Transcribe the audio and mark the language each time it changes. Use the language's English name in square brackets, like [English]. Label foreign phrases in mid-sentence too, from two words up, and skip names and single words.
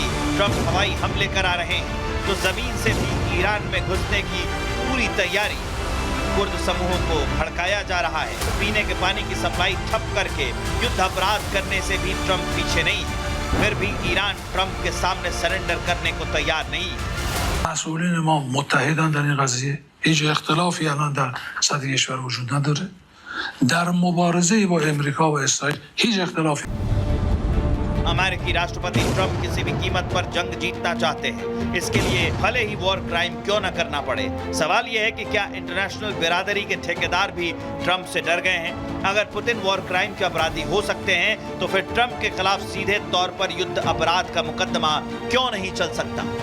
[Hindi] ट्रंप हवाई हमले करा रहे हैं तो जमीन से भी ईरान में घुसने की पूरी तैयारी। कुर्द समूहों को भड़काया जा रहा है। पीने के पानी की सप्लाई ठप करके युद्ध अपराध करने से भी ट्रंप पीछे नहीं है। फिर भी ईरान ट्रंप के सामने सरेंडर करने को तैयार नहीं है। [Persian] مسئولین ما متحدن در این قضیه. هیچ اختلافی الان در سطح کشور وجود نداره. در مبارزه با امریکا و اسرائیل هیچ اختلافی. [Hindi] अमेरिकी राष्ट्रपति ट्रंप किसी भी कीमत पर जंग जीतना चाहते हैं। इसके लिए भले ही [English] war crime [Hindi] क्यों न करना पड़े। सवाल यह है कि क्या इंटरनेशनल बिरादरी के ठेकेदार भी ट्रंप से डर गए हैं? अगर पुतिन [English] war crime [Hindi] के अपराधी हो सकते हैं तो फिर ट्रंप के खिलाफ सीधे तौर पर युद्ध अपराध का मुकदमा क्यों नहीं चल सकता?